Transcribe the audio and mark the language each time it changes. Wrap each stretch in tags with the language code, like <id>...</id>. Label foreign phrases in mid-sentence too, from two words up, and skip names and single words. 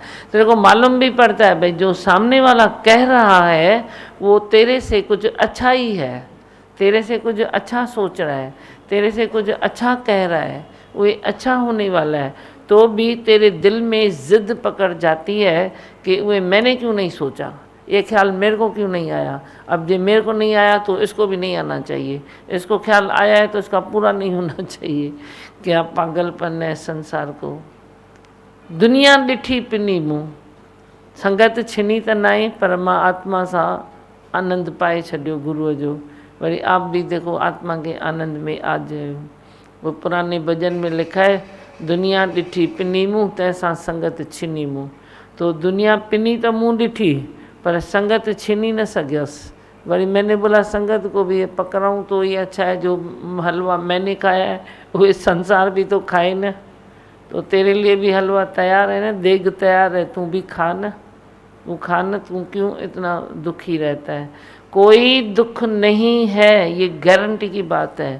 <hi>तेरे को मालूम भी पड़ता है भाई जो सामने वाला कह रहा है वो तेरे से कुछ अच्छा ही है, तेरे से कुछ अच्छा सोच रहा है, तेरे से कुछ अच्छा कह रहा है, वो अच्छा होने वाला है, तो भी तेरे दिल में ज़िद पकड़ जाती है कि वे मैंने क्यों नहीं सोचा, ये ख्याल मेरे को क्यों नहीं आया। अब ये मेरे को नहीं आया तो इसको भी नहीं आना चाहिए, इसको ख्याल आया है तो इसका पूरा नहीं होना चाहिए। क्या पागलपन है संसार को।</hi> <sd>दुनिया ॾिठी पिनी मुँह, संगत छिनी त नाए, पर मां आत्मा सा आनंद पाए छॾियो गुरुअ जो।</sd> <hi>वरी आप भी देखो आत्मा के आनंद में आ जाओ। वो पुराने भजन में लिखा है,</hi> <sd>दुनिया ॾिठी पिनी मुँह तंहिंसां संगत छिनी मुँह। तो दुनिया पिनी तो मुँह ॾिठी पर संगत छिनी न सघियसि।</sd> <hi>वरी मैंने बोला संगत को भी पकड़ाऊँ तो ये अच्छा है, जो हलवा मैंने खाया है वो संसार भी तो खाए ना। तो तेरे लिए भी हलवा तैयार है ना, देग तैयार है, तू भी खा ना, तू खा ना, तू क्यों इतना दुखी रहता है? कोई दुख नहीं है, ये गारंटी की बात है।</hi>